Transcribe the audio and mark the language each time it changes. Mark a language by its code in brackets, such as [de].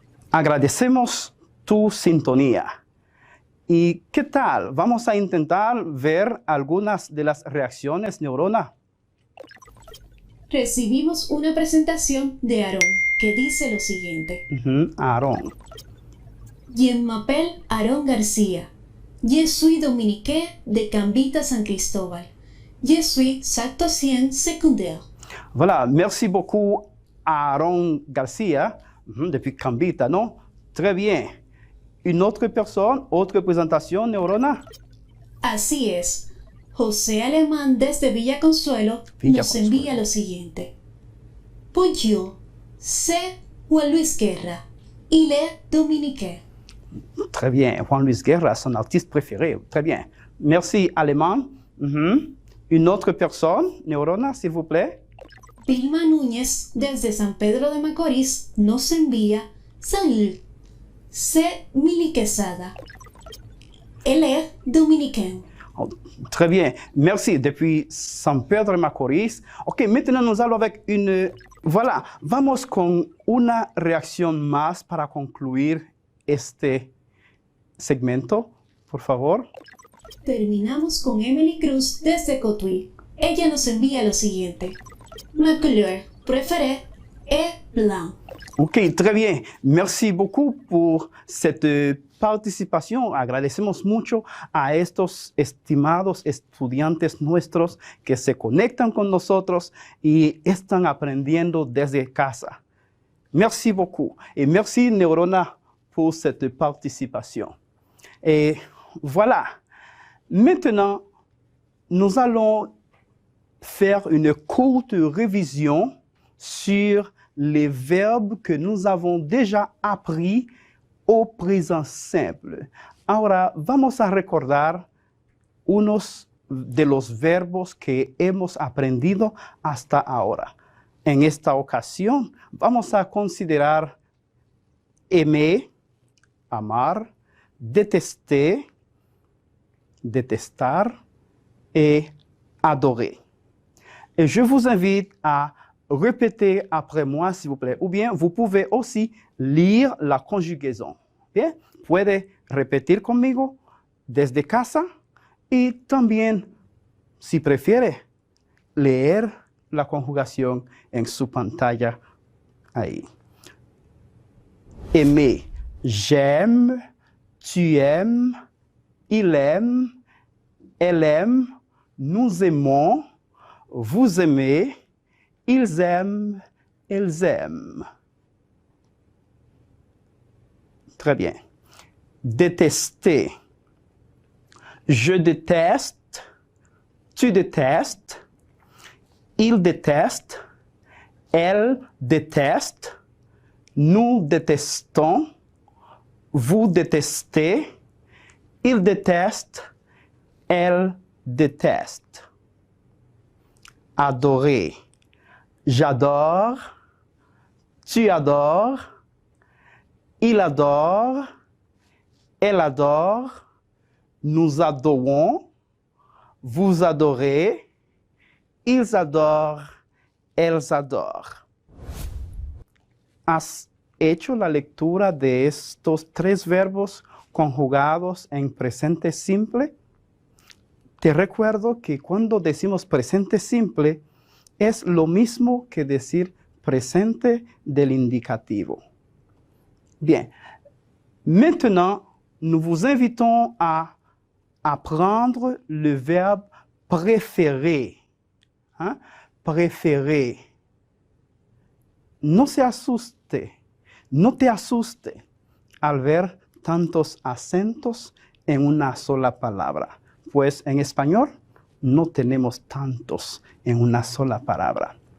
[es] Agradecemos tu sintonía. ¿Y qué tal? Vamos a intentar ver algunas de las reacciones neurona. Recibimos una presentación de Aarón que dice lo siguiente. Aaron. [fr] Je m'appelle Aaron García. Je suis dominicain de Cambita San Cristóbal. Je suis sectocien secondaire. Voilà, merci beaucoup Aaron Garcia, depuis Cambita, non? Très bien. Une autre personne, autre présentation, Neurona? [es] Así es. José Alemán desde Villa Consuelo Villa nos Consuelo. envía lo siguiente. [fr] Bonjour, c'est Juan Luis Guerra. Il est dominicain. Très bien. Juan Luis Guerra, son artiste préféré. Très bien. Merci, Allemand. Une autre personne, Neurona, s'il vous plaît? [es] Vilma Núñez desde San Pedro de Macorís nos envía [fr] Salut, c'est Mili Quesada. Elle est dominicain. Oh, très bien. Merci. Depuis San Pedro de Macorís. Ok, maintenant nous allons avec une... [es] Voilà, vamos con una reacción más para concluir este segmento, por favor. Terminamos con Emily Cruz desde Cotuí. Ella nos envía lo siguiente. [fr] Ma couleur préférée est blanc. Ok, très bien. Merci beaucoup por cette participación. [es] Agradecemos mucho a estos estimados estudiantes nuestros que se conectan con nosotros y están aprendiendo desde casa. [fr] Merci beaucoup. Et merci, Neurona, pour cette participation. Et voilà. Maintenant, nous allons faire une courte révision sur les verbes que nous avons déjà appris au présent simple. [es] Ahora vamos a recordar unos de los verbos que hemos aprendido hasta ahora. En esta ocasión vamos a considerar aimer, amar, détester, détestar et adorer. [fr] Et je vous invite à répéter après moi, s'il vous plaît. Ou bien, vous pouvez aussi lire la conjugaison. [es] Bien, puede repetir conmigo desde casa y también, si prefiere, leer la conjugación en su pantalla ahí. [fr] Aimer, j'aime, tu aimes, il aime, elle aime, nous aimons, vous aimez, ils aiment, elles aiment. Très bien. Détester. Je déteste, tu détestes, il déteste, elle déteste, nous détestons, vous détestez, il déteste, elle déteste. Adorer. J'adore, tu adores, il adore, elle adore, nous adorons, vous adorez, ils adorent, elles adorent. [es] ¿Has hecho la lectura de estos tres verbos conjugados en presente simple? Te recuerdo que cuando decimos presente simple, es lo mismo que decir presente del indicativo. Bien. [fr] Maintenant, nous vous invitons à apprendre le verbe préférer. Hein? Préférer. [es] No se asuste, no te asuste al ver tantos acentos en una sola palabra, pues en español no tenemos tantos en una sola palabra.